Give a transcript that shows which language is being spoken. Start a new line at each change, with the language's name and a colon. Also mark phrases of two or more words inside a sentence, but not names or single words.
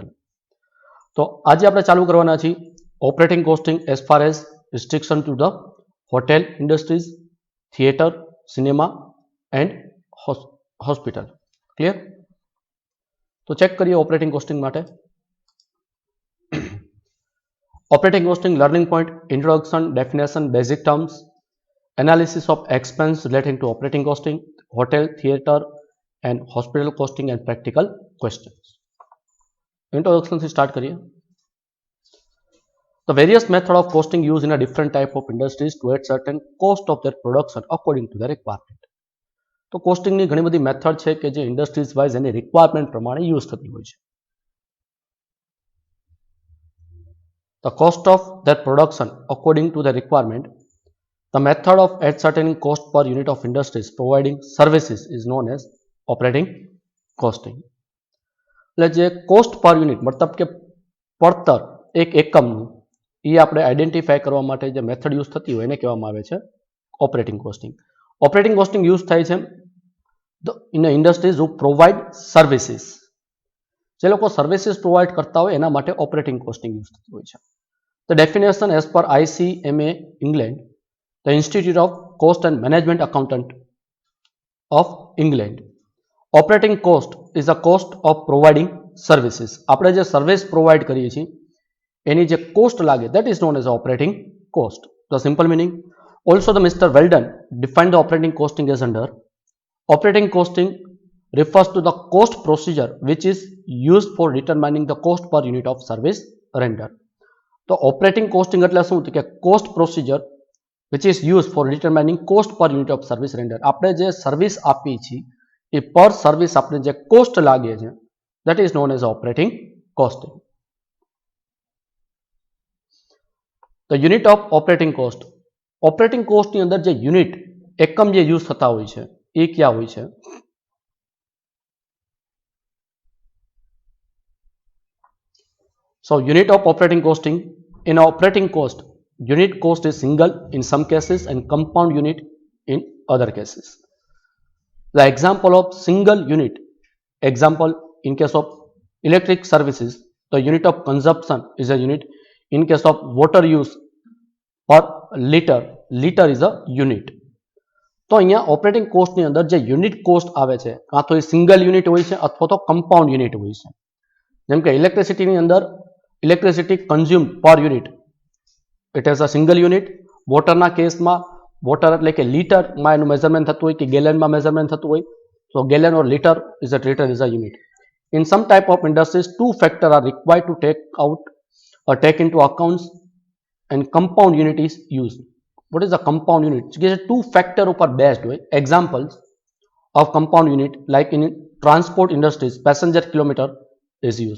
Gujarati: તો આજે આપણે ચાલુ કરવાના છીએ
English: operating costing as far as restriction to the hotel industries, theatre, cinema and hospital.
Gujarati: ક્લિયર? તો ચેક કરીએ
English: operating costing
Gujarati: માટે.
English: Operating costing, learning point, introduction, definition, basic terms, analysis of expense relating to operating costing, hotel, theatre and hospital costing and practical questions.
Hindi: Introduction से start करिए.
English: The various method of costing used in a different type of industries to add certain cost of their production according to their requirement.
Gujarati: તો કોસ્ટિંગની ઘણી બધી મેથડ છે કે જે ઇન્ડસ્ટ્રીઝ વાઇઝ એની રિક્વાયરમેન્ટ પ્રમાણે યુઝ થતી હોય છે.
English: The cost of their production according to the requirement. The method of ascertaining cost per unit of industries providing services is known as operating costing.
Gujarati: એટલે જે
English: cost per unit
Gujarati: મતલબ કે પડતર એક એકમનું એ આપણે આઈડેન્ટિફાય કરવા માટે જે મેથડ યુઝ થતી હોય એને કહેવામાં આવે છે
English: operating costing. operating costing use
Gujarati: થાય છે
English: in industries who provide services.
Gujarati: જે લોકો
English: services provide
Gujarati: કરતા હોય એના માટે
English: operating costing use
Gujarati: થતી હોય છે.
English: The definition as per ICMA England, the Institute of Cost and Management Accountant of England. Operating cost is the cost of providing services.
Gujarati: આપણે જે સર્વિસ પ્રોવાઇડ કરીએ છીએ એની જે કોસ્ટ લાગે
English: that is known as operating cost. The simple meaning. Also the Mr. Weldon defined the operating costing as under. Operating costing refers to the cost procedure which is used for determining the cost per unit of service rendered. તો operating costing
Gujarati: એટલે શું કે
English: cost procedure which is use for determining cost per unit of service render.
Gujarati: આપણે જે સર્વિસ આપી છીએ એ પર સર્વિસ આપણે જે કોસ્ટ લાગે છે
English: that is known as operating costing. The unit of operating cost. operating costની
Gujarati: અંદર જે યુનિટ એકમ જે યુઝ થતા હોય છે એ ક્યાં હોય છે?
English: So unit of operating costing. In operating cost, unit cost is single in some cases and compound unit in other cases. The example of single unit, example in case of electric services, the unit of consumption is a unit. In case of water use per liter, liter is a unit.
Gujarati: તો અહીંયા
English: operating costની
Gujarati: અંદર જે
English: unit cost
Gujarati: આવે છે કાં તો એ
English: single unit
Gujarati: હોય છે અથવા તો
English: compound unit
Gujarati: હોય છે. જેમ કે
English: ઇલેક્ટ્રિસિટીની અંદર electricity consume per unit it is a single unit.
Gujarati: વોટરના કેસમાં વોટર એટલે કે લીટરમાં એનું મેઝરમેન્ટ થતું હોય કે ગેલનમાં મેઝરમેન્ટ થતું હોય તો
English: gallon or liter is a unit. In some type of industries, two factors are required to take out or take into accounts and compound unit is used. What is the compound unit?
Gujarati: કે
English: two factor
Gujarati: ઉપર based હોય.
English: Examples of compound unit like in transport industries, passenger kilometer is used.